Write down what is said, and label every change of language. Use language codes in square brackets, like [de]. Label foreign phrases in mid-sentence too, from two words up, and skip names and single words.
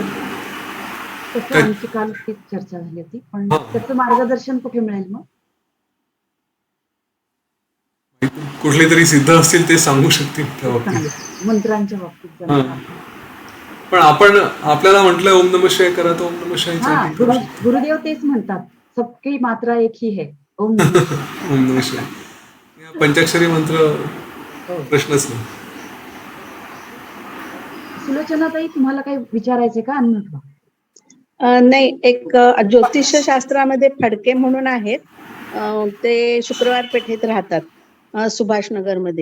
[mr] तसं आमची काल तीच चर्चा झाली होती, पण त्याचं मार्गदर्शन कुठे मिळेल मग? कुठले तरी सिद्ध असतील ते सांगू शकतील त्या बाबतीत. मंत्रांच्या बाबतीत. पण आपण आपल्याला म्हटलं [sa] ओम नमः शिवाय [mr] करा, तर [sa] ओम नमः शिवाय. [mr] गुरुदेव तेच म्हणतात, [hi] सबकी मात्रा एक ही है, [sa] ओम नमः शिवाय. ओम नमः शिवाय. [mr] पंचाक्षरी मंत्र प्रश्नच नाही. सुलोचनाताई, तुम्हाला काही विचारायचे का? नाही, एक ज्योतिष्य शास्त्रामध्ये फडके म्हणून आहेत, ते शुक्रवार पेठेत राहतात, सुभाषनगरमध्ये.